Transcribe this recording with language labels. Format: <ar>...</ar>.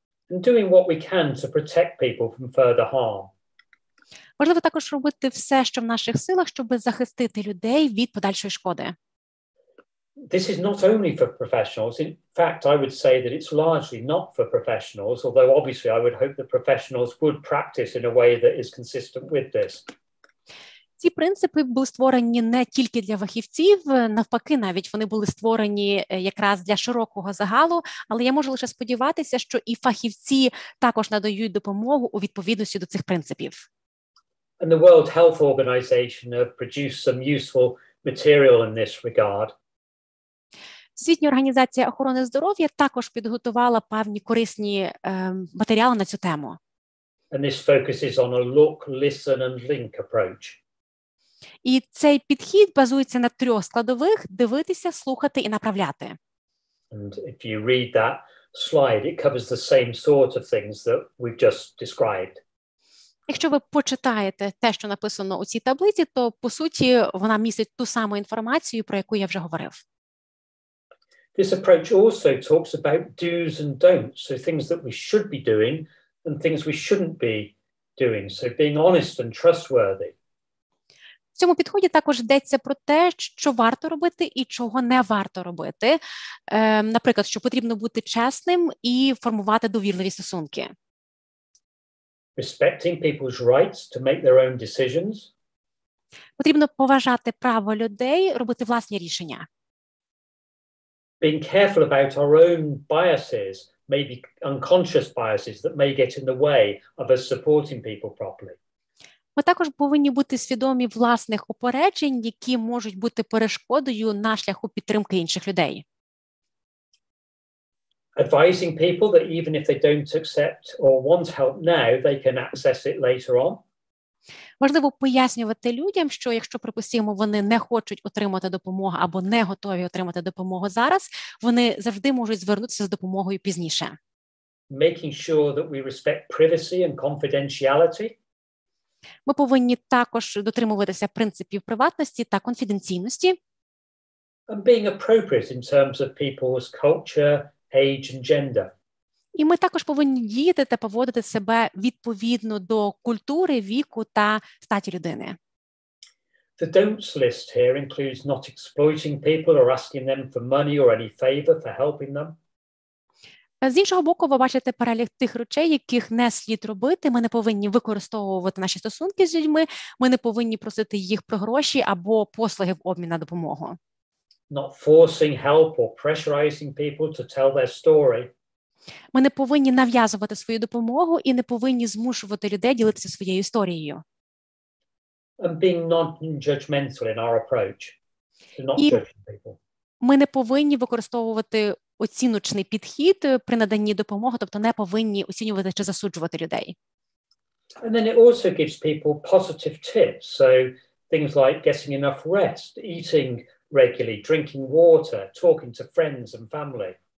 <en>And doing what we can to protect people from further harm.</en> <uk>Важливо також робити все, що в наших силах, щоб захистити людей від подальшої шкоди.</uk> <en>This is not only for professionals. In fact, I would say that it's largely not for professionals, although obviously I would hope that professionals would practice in a way that is consistent with this.</en> <uk>Ці принципи були створені не тільки для фахівців, навпаки, навіть вони були створені якраз для широкого загалу, але я можу лише сподіватися, що і фахівці також надають допомогу у відповідності до цих принципів.</uk> <en>And the World Health Organization have produced some useful material in this regard.</en> <uk>Всесвітня організація охорони здоров'я також підготувала певні корисні матеріали на цю тему.</uk> <en>And this focuses on a look, listen and link approach.</en> <uk>І цей підхід базується на 3 складових: дивитися, слухати і направляти.</uk> <en>And if you read that slide, it covers the same sort of things that we've just described.</en> <uk>Якщо ви почитаєте те, що написано у цій таблиці, то, по суті, вона містить ту саму інформацію, про яку я вже говорив.</uk> <en>This approach also talks about do's and don'ts, so things that we should be doing and things we shouldn't be doing, so being honest and trustworthy.</en> <uk>В цьому підході також йдеться про те, що варто робити і чого не варто робити. Наприклад, що потрібно бути чесним і формувати довірливі стосунки.</uk> <en>Respecting people's rights to make their own decisions.</en> <uk>Потрібно поважати право людей робити власні рішення.</uk> <en>Being careful about our own biases, maybe unconscious biases that may get in the way of us supporting people properly.</en> <uk>Ми також повинні бути свідомі власних упереджень, які можуть бути перешкодою на шляху підтримки інших людей.</uk> <en>Advising people that even if they don't accept or want help now, they can access it later on.</en> <uk>Важливо пояснювати людям, що якщо, припустимо, вони не хочуть отримати допомогу або не готові отримати допомогу зараз, вони завжди можуть звернутися за допомогою пізніше.</uk> <en>Making sure that we respect privacy and confidentiality.</en> <uk>Ми повинні також дотримуватися принципів приватності та конфіденційності.</uk> <en>And being appropriate in terms of people's culture, age and gender.</en> <uk>І ми також повинні діяти та поводити себе відповідно до культури, віку та статі людини.</uk> <en>The don'ts list here includes not exploiting people or asking them for money or any favor for helping them.</en> <uk>З іншого боку, ви бачите перелік тих речей, яких не слід робити. Ми не повинні використовувати наші стосунки з людьми, ми не повинні просити їх про гроші або послуги в обмін на допомогу.</uk> <en>Not forcing help or pressurizing people to tell their story.</en> <uk>Ми не повинні нав'язувати свою допомогу і не повинні змушувати людей ділитися своєю історією.</uk> <en>And being non-judgmental in our approach. So not</en> <uk>І</uk> <en>judging people.</en> <uk>ми не повинні використовувати оціночний підхід при наданні допомоги, тобто не повинні оцінювати чи засуджувати людей.</uk> <en>And then it also gives people positive tips. So things like getting enough rest, eating regularly, drinking water, talking to friends and family.</en>